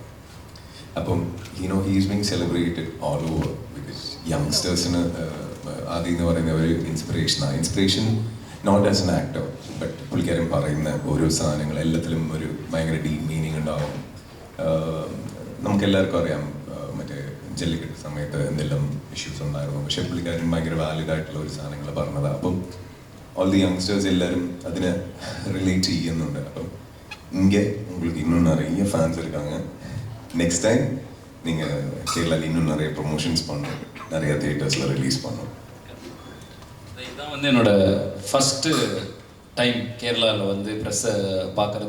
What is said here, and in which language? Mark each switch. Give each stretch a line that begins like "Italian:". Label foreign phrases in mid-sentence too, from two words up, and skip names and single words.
Malayalam: അപ്പം
English: he's being celebrated all over because
Malayalam: യങ്സ്റ്റേഴ്സിന് ആദ്യം എന്ന് പറയുന്ന ഒരു
English: inspiration not as an actor but
Malayalam: പുള്ളിക്കാരൻ പറയുന്ന ഓരോ സാധനങ്ങൾ എല്ലാത്തിലും ഒരു ഭയങ്കര
English: deep meaning
Malayalam: ഉണ്ടാവും. നമുക്കെല്ലാവർക്കും അറിയാം മറ്റേ ജല്ലിക്കെട്ട് സമയത്ത് എന്തെല്ലാം ഇഷ്യൂസ് ഉണ്ടായിരുന്നു, പക്ഷെ പുള്ളിക്കാരൻ ഭയങ്കര വാലിഡ് ആയിട്ടുള്ള ഒരു സാധനങ്ങൾ പറഞ്ഞത്.
Tamil: അപ്പം
English: all the youngsters
Tamil: எல்லாரும் அதினை ரிலேட் ചെയ്യുന്നുണ്ട്. അപ്പം இங்கே உங்களுக்கு இன்னும் நிறைய ஃபேன்ஸ் இருக்காங்க.
English: next time
Tamil: நீங்கள் கேரளாவில் இன்னும் நிறைய ப்ரொமோஷன்ஸ் பண்ணணும், நிறைய தியேட்டர்ஸில் ரிலீஸ் பண்ணணும். இதுதான் வந்து என்னோட
English: first time
Tamil: கேரளாவில் வந்து ப்ரெஸ்ஸை பார்க்குறது.